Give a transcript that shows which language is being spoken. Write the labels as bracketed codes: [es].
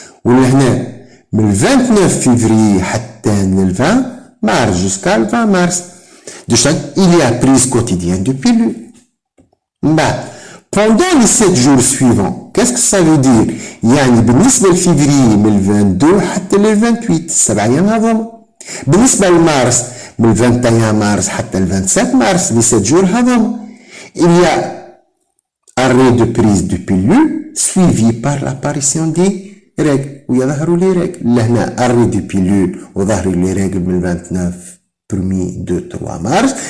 [fr] وهنا من le 29 février حتى le 20 mars jusqu'à le 20 mars. De chaque, il y a prise quotidienne de pilule. Pendant les 7 jours suivants, qu'est-ce que ça veut dire? [ar] يعني بالنسبة لفيفري من [fr] le 22 [ar] حتى [fr] le 28 [ar] 7 أيام هذوما. بالنسبة لمارس من [fr] le 21 mars حتى le 27 mars les 7 jours هذوما. Il y a arrêt de prise de pilule suivi par l'apparition des règles. [ar] ويظهروا [fr] les règles. لهنا arrêt de pilule [ar] وظهروا [fr] les règles من 29 1er 2 3 mars.